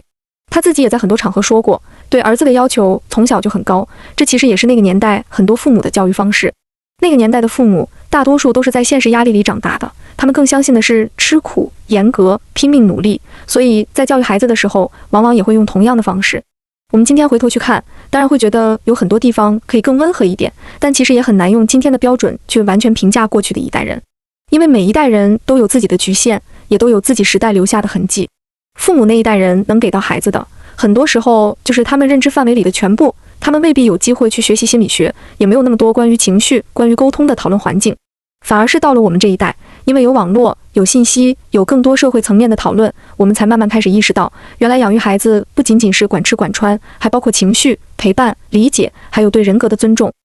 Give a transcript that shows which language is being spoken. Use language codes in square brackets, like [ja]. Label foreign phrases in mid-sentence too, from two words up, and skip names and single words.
[zh] 他自己也在很多場合說過，對兒子的要求從小就很高，這其實也是那個年代很多父母的教育方式。那個年代的父母大多數都是在現實壓力裡長大的，他們更相信的是吃苦、嚴格、拼命努力，所以在教育孩子的時候，往往也會用同樣的方式。我們今天回頭去看，當然會覺得有很多地方可以更溫和一點，但其實也很難用今天的標準去完全評價過去的一代人，因為每一代人都有自己的局限，也都有自己時代留下的痕跡。父母那一代人能給到孩子的，很多時候就是他們認知範圍裡的全部，他們未必有機會去學習心理學，也沒有那麼多關於情緒、關於溝通的討論環境，反而是到了我們這一代，因為有網絡、有信息、有更多社會層面的討論，我們才慢慢開始意識到，原來養育孩子不僅僅是管吃管穿，還包括情緒、陪伴、理解，還有對人格的尊重。